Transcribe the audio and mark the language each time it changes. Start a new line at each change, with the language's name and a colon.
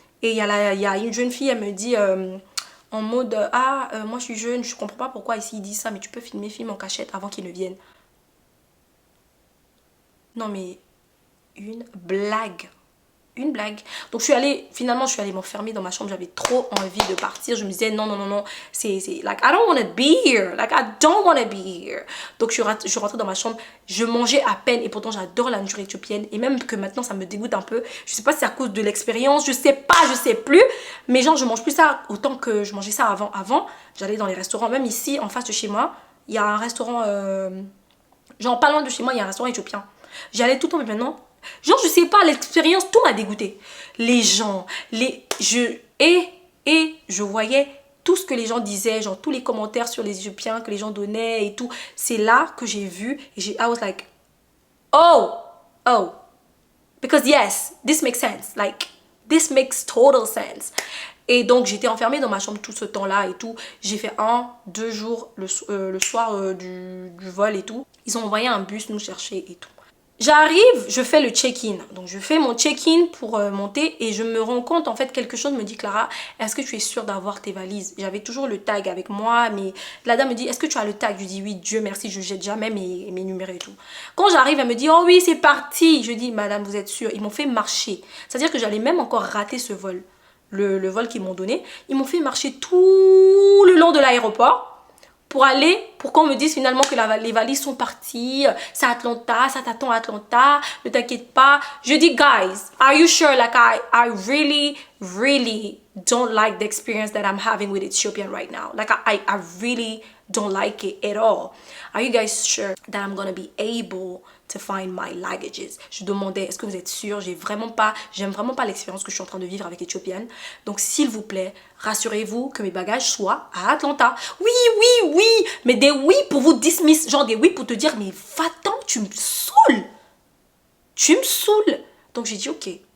French: Et il y a une jeune fille, elle me dit en mode moi je suis jeune, je comprends pas pourquoi ici ils disent ça, mais tu peux filmer, filme en cachette avant qu'ils ne viennent. Non mais une blague. Une blague. Donc finalement je suis allée m'enfermer dans ma chambre, j'avais trop envie de partir. Je me disais non, c'est
English: like I don't want to be here, like I don't want to be here.
French: Donc je suis rentrée dans ma chambre, je mangeais à peine et pourtant j'adore la nourriture éthiopienne et même que maintenant ça me dégoûte un peu. Je sais pas si c'est à cause de l'expérience, je sais plus, mais genre je mange plus ça autant que je mangeais ça avant, j'allais dans les restaurants, même ici en face de chez moi, il y a un restaurant genre pas loin de chez moi, il y a un restaurant éthiopien. J'y allais tout le temps mais maintenant genre je sais pas, l'expérience tout m'a dégoûté. Les gens, je voyais tout ce que les gens disaient, genre tous les commentaires sur les Éthiopiens que les gens donnaient et tout. C'est là que j'ai vu et
English: I was like oh because yes, this makes sense, like this makes total sense.
French: Et donc j'étais enfermée dans ma chambre tout ce temps là et tout. J'ai fait 2 jours le soir du vol et tout. Ils ont envoyé un bus nous chercher et tout. J'arrive, je fais le check-in. Donc je fais mon check-in pour monter et je me rends compte, en fait, quelque chose me dit Clara, est-ce que tu es sûre d'avoir tes valises? J'avais toujours le tag avec moi, mais la dame me dit, est-ce que tu as le tag? Je dis oui, Dieu merci, je jette jamais mes numéros et tout. Quand j'arrive, elle me dit, oh oui, c'est parti. Je dis, madame, vous êtes sûre? Ils m'ont fait marcher. C'est-à-dire que j'allais même encore rater ce vol, le vol qu'ils m'ont donné. Ils m'ont fait marcher tout le long de l'aéroport. Pour qu'on me dise finalement que les valises sont parties, c'est Atlanta, ça t'attend à Atlanta, ne t'inquiète pas. Je dis,
English: guys, are you sure? Like, I really don't like the experience that I'm having with Ethiopian right now. Like, I really don't like it at all. Are you guys sure that I'm gonna be able to find my luggages?
French: Je demandais, est-ce que vous êtes sûr? J'aime vraiment pas l'expérience que je suis en train de vivre avec Ethiopian. Donc s'il vous plaît, rassurez-vous que mes bagages soient à Atlanta. Oui, mais des oui pour vous dismiss, genre des oui pour te dire mais va-t'en, tu me saoules. Donc j'ai dit ok.